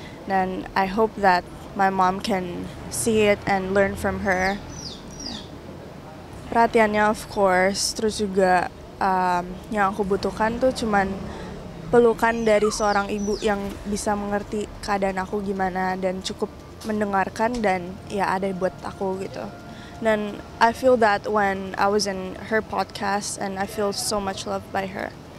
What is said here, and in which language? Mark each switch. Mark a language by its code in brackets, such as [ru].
[id] Dan [en] I hope that my mom can see it and learn from her. [id] Perhatiannya [en] of course, [id] terus juga yang aku butuhkan tuh cuman pelukan dari seorang ibu yang bisa mengerti keadaan aku gimana dan cukup mendengarkan dan ya ada buat aku gitu. Dan [en] I feel that when I was in her podcast and I feel so much loved by her.